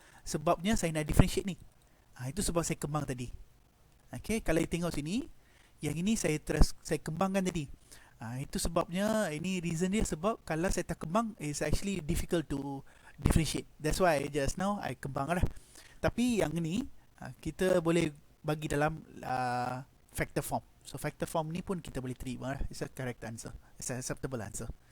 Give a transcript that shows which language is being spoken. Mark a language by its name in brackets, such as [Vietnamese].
[Malay] Sebabnya saya nak differentiate ni. Itu sebab saya kembang tadi. Okay, kalau tengok sini, yang ini saya kembangkan tadi. Itu sebabnya, ini reason dia sebab kalau saya tak kembang, [English] it's actually difficult to differentiate. That's why just now I kembang lah. [Malay] Tapi yang ni kita boleh bagi dalam factor form. So factor form ni pun kita boleh terima lah. [English] It's a correct answer. It's an acceptable answer.